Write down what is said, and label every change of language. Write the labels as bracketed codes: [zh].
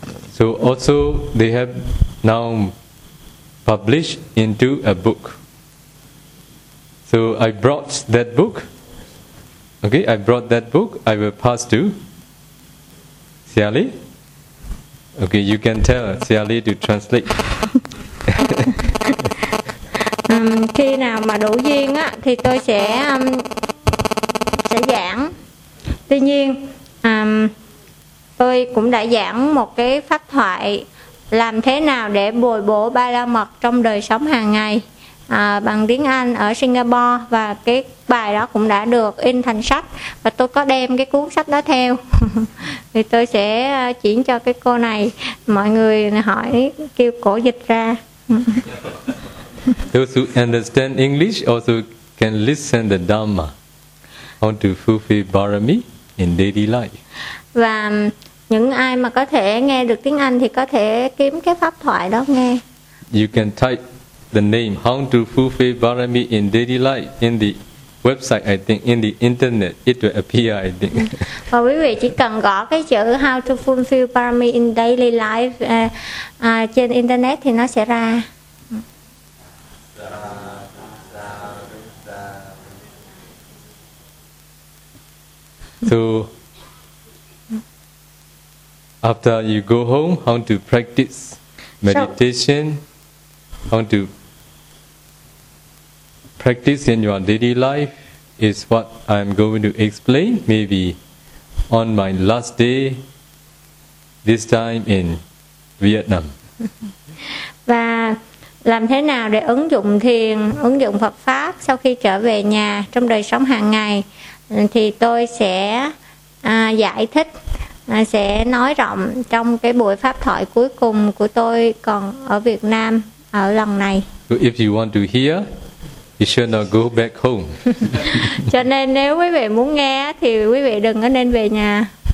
[en] So also they have now published into a book. So I brought that book. Okay, I brought that book. I will pass to Siali. Okay, you can tell Siali to translate. [vi] Khi nào mà đủ duyên á thì tôi sẽ giảng. Tuy nhiên tôi cũng đã giảng một cái pháp thoại làm thế nào để bồi bổ ba la mật trong đời sống hàng ngày bằng tiếng Anh ở Singapore, và cái bài đó cũng đã được in thành sách và tôi có đem cái cuốn sách đó theo. Thì tôi sẽ chuyển cho cái cô này, mọi người hỏi kêu cổ dịch ra. [en] Those who understand English also can listen the Dhamma on to fulfill barami in daily life. [vi] Và những ai mà có thể nghe được tiếng Anh thì có thể kiếm cái pháp thoại đó nghe. [en] You can type the name How to Fulfill Barami in Daily Life in the website, I think, in the internet, it will appear, I think. [vi] Và quý vị chỉ cần gõ cái chữ How to Fulfill Barami in Daily Life trên internet thì nó sẽ ra. [en] So after you go home, how to practice meditation, how to practice in your daily life is what I'm going to explain maybe on my last day this time in Vietnam. [vi] Và làm thế nào để ứng dụng thiền, ứng dụng Phật pháp sau khi trở về nhà trong đời sống hàng ngày thì tôi sẽ giải thích, sẽ nói rộng trong cái buổi pháp thoại cuối cùng của tôi còn ở Việt Nam ở lần này. [en] If you want to hear, you should not go back home. [vi] Cho nên nếu quý vị muốn nghe thì quý vị đừng có nên về nhà.